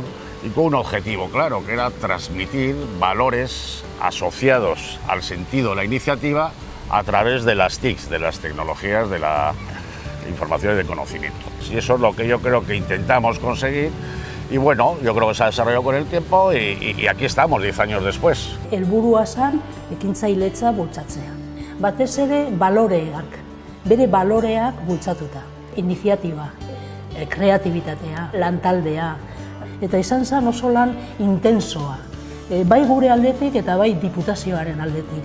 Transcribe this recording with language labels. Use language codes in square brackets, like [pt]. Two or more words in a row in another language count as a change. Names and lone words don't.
[es] Y con un objetivo claro, que era transmitir valores asociados al sentido de la iniciativa a través de las TICs, de las tecnologías de la información y del conocimiento. Y eso es lo que yo creo que intentamos conseguir. Y bueno, yo creo que se ha desarrollado con el tiempo y aquí estamos 10 años después. [eu] Helburua zen ekintzailetza bultzatzea. Batez ere baloreak, bere baloreak bultzatuta. Iniziatiba, kreatibitatea, lantaldea, eta izan zen oso lan intensoa. Bai gure aldetik eta bai diputazioaren aldetik.